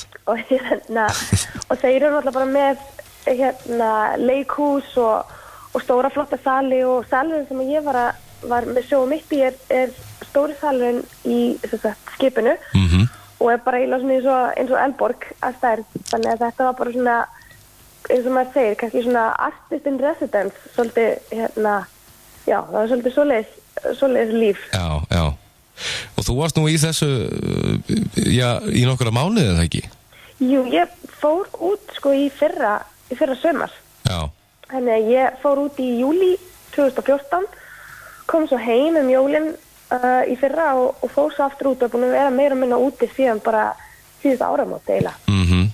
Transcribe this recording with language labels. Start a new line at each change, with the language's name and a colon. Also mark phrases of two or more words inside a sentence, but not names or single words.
Icelandic: Og þeir eru náttúrulega bara með leikhús og stóra flotta sali, og salurinn sem ég var með sjóum mitt í er stóri salurinn í skipinu. Og er bara eiginlega svona eins og Elborg að stærð. Þannig að þetta var bara svona, eins og maður segir, kannski svona
English: artist in residence,
Icelandic: svolítið, já, það var svolítið svoleiðis líf. Já, já. Og þú varst nú í þessu, já, í nokkura mánuði, eða ekki? Jú, ég fór út, sko, í fyrra sumar. Já. Þannig að ég fór út í júlí 2014, kom svo heim jólin í fyrra og fór svo aftur út og búin að vera meira og minna úti síðan bara síðust áramót, eiginlega.